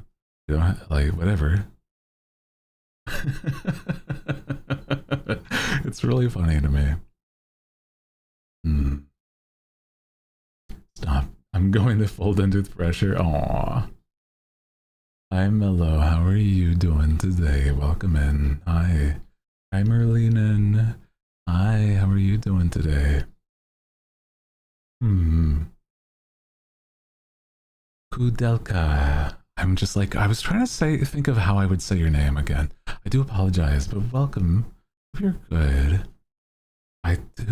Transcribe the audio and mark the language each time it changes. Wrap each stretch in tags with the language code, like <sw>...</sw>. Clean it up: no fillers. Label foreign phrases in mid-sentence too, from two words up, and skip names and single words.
<en>You don't like whatever. It's really funny to me. Stop. I'm going to fold into the pressure. Aww. Hi, Mello. How are you doing today? Welcome in. Hi. Hi, Merlinen. Hi, how are you doing today? Kudelka. I'm just like, I was trying to think of how I would say your name again. I do apologize, but welcome. If you're good.</en>